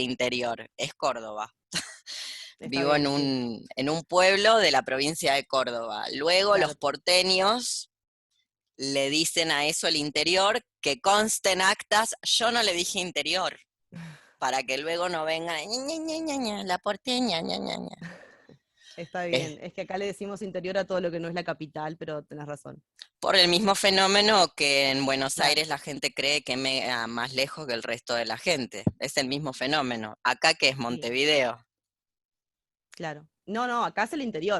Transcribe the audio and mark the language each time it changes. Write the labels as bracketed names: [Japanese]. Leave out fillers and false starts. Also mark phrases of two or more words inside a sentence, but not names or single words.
[Spanish] interior, es Córdoba. Está Vivo en bien, sí. en un pueblo de la provincia de Córdoba. Luego los Claro. porteños le dicen a eso el interior, que conste en actas, yo no le dije interior, para que luego no venga ña, ña, ña, ña, la porteña, ña, ña, ña. Está Es bien. Es que acá le decimos interior a todo lo que no es la capital, pero tenés razón. por el mismo fenómeno que en Buenos Claro, Aires la gente cree que me más lejos que el resto de la gente. Es el mismo fenómeno. Acá que es sí, Montevideo. claro. No, no, acá es el interior.